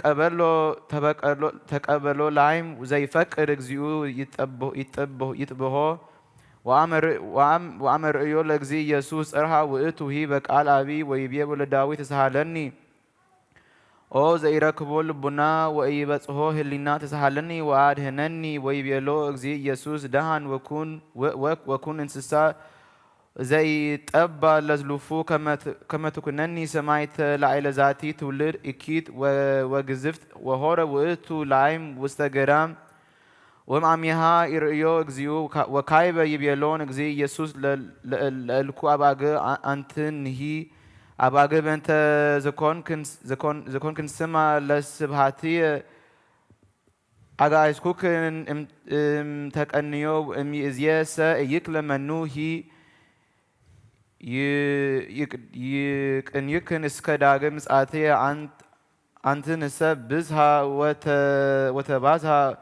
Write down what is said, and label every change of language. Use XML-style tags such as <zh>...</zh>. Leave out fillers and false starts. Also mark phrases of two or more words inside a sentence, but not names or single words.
<gez>ተቀበሎ ላይም ዘይፈቅድ እግዚኡ ይጥብሖ ወአመ ርእዮ ለእግዚ ኢየሱስ ጽርሐ ውእቱ ሂ በቃል አቢይ ወይቤ ወለዳዊት ተሳሃለኒ ኦ ዘይረክቦ ልቡና ወኢይበጽሖ ህሊና ተሳሃለኒ ወአድኅነኒ ወይቤሎ እግዚ ኢየሱስ ደሃን ወኩን እንስሳ ዘይጠባ ለዝሉፉ ከመ ትኩነኒ ሰማዕተ ላዕለ ዛቲ ትውልድ እኪት ወግዝፍት ወሆረ ውእቱ ላይም ውስተ ገዳም ወእምአሚሃ ይርእዮ እግዚኡ ወካዕበ ይቤሎን እግዚ ኢየሱስ ለእልኩ አባግዕ አንትንሂ አባግዕ በእንተ ዘኮንክን ስማ ለስብሐትየ አጋእዝኩክን እምተቀንዮ እምይእዜሰ ኢይክለ መኑሂ ይቅንይክን እስከ ዳግም ምጽአትየ አንትንሰ ብዝሃ ወተባዝሃ</gez>